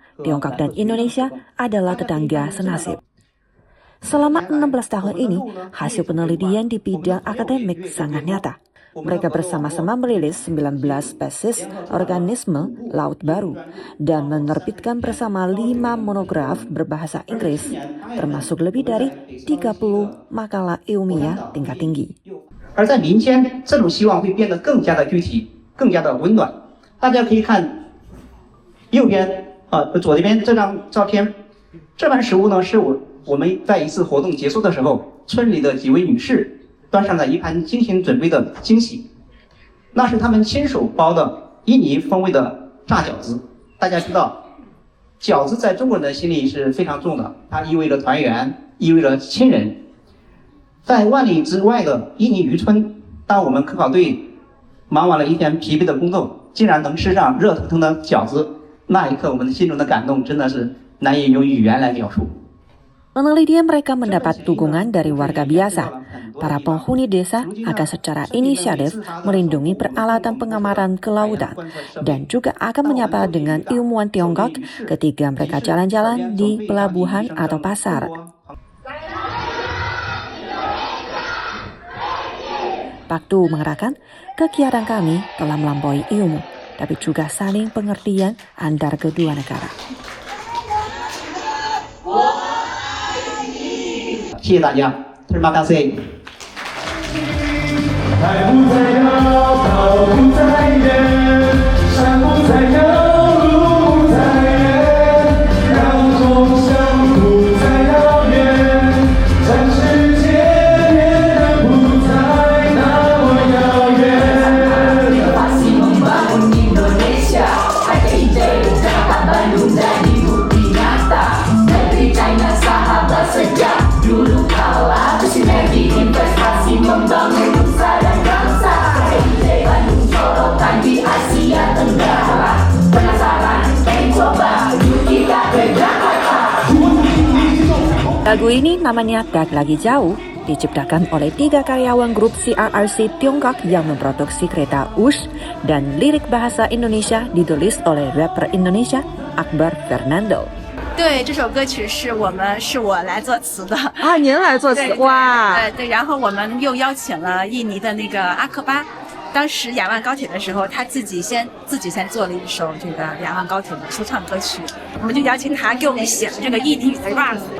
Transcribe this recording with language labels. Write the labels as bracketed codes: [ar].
[id] Tiongkok dan Indonesia adalah tetangga senasib. Selama 16 tahun ini, hasil penelitian di bidang akademik sangat nyata. Mereka bersama-sama merilis 19 spesies organisme laut baru dan menerbitkan bersama 5 monograf berbahasa Inggris, termasuk lebih dari 30 makalah ilmiah tingkat tinggi. [zh] 而在民间，这种希望会变得更加的具体，更加的温暖。大家可以看右边左这边这张照片，这盘食物呢是我们在一次活动结束的时候，村里的几位女士端上了一盘精心准备的惊喜，那是他们亲手包的印尼风味的炸饺子。大家知道，饺子在中国人的心里是非常重的，它意味着团圆，意味着亲人。在万里之外的印尼渔村，当我们科考队忙完了一天疲惫的工作，竟然能吃上热腾腾的饺子，那一刻我们的心中的感动真的是难以用语言来描述。 [id] Penelitian mereka mendapat dukungan dari warga biasa. Para penghuni desa akan secara inisiatif melindungi peralatan pengamatan kelautan dan juga akan menyapa dengan ilmuwan Tiongkok ketika mereka jalan-jalan di pelabuhan atau pasar. Pak Tu mengatakan, kegiatan kami telah melampaui ilmu, tapi juga saling pengertian antar kedua negara. [zh] 谢谢大家 ， [id] Terima kasih。 [zh] 海不再高，高不再远，山不再高，路不再远，让梦想不再遥远，暂时见面的不再那么遥远。 [id] Masih membangun Indonesia, ada ide Jakarta Bandung jadi bukti nyata. Negeri China sahabat sejak dulu kala, bersinergi investasi membangun nusa dan bangsa. Bandung sorotan di Asia Tenggara. Penasaran? Coba yuk kita ke Jakarta. Lagu ini namanya Tak Lagi Jauh, diciptakan oleh 3 karyawan grup CRRC Tiongkok yang memproduksi kereta Wush, dan lirik bahasa Indonesia ditulis oleh rapper Indonesia Akbar Fernando. [zh] 对，这首歌曲是我来作词的啊，您来作词哇？对，然后我们又邀请了印尼的那个阿克巴，当时雅万高铁的时候，他自己先做了一首这个雅万高铁的说唱歌曲，我们就邀请他给我们写了这个印尼语的 rap。